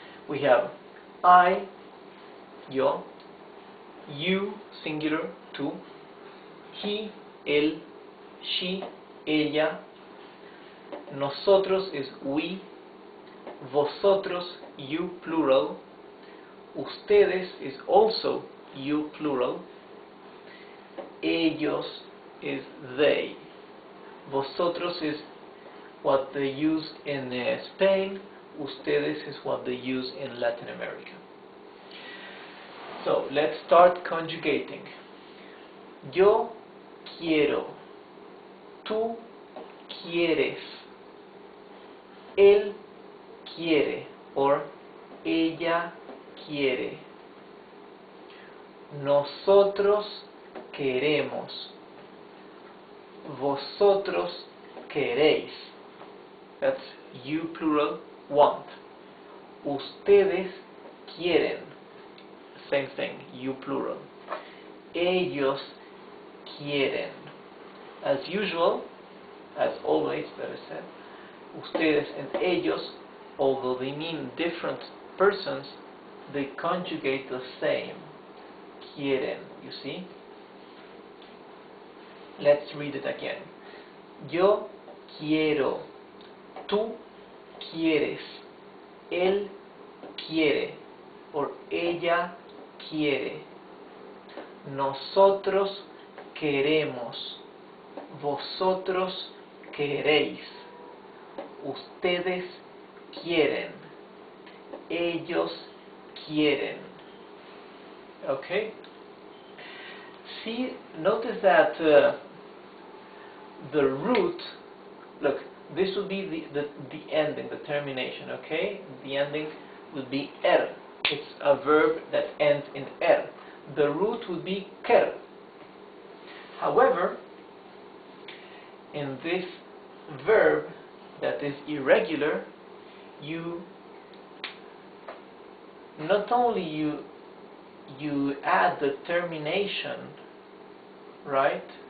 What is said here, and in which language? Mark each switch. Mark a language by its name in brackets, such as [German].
[English] We have I, yo, you, singular, tú, he, él, she, ella, nosotros is we, vosotros, you, plural, ustedes is also you, plural, ellos is they, vosotros is what they use in Spain, ustedes is what they use in Latin America. So let's start conjugating. [Spanish] Yo quiero, tú quieres, él quiere, or ella quiere, nosotros queremos, vosotros queréis, [English] that's you plural, want, [Spanish] ustedes quieren, [English] same thing, you plural, [Spanish] ellos quieren. [English] As usual, as always, better said, ustedes and ellos, although they mean different persons, they conjugate the same, quieren, you see? Let's read it again. [Spanish] Yo quiero, tú quieres, él quiere, or ella quiere, nosotros queremos, vosotros queréis, ustedes quieren, ellos quieren. [English] Okay? See, notice that the root, look, this would be the ending, the termination, okay? The ending would be er. It's a verb that ends in er. The root would be quer. However, in this verb that is irregular, you not only you add the termination, right?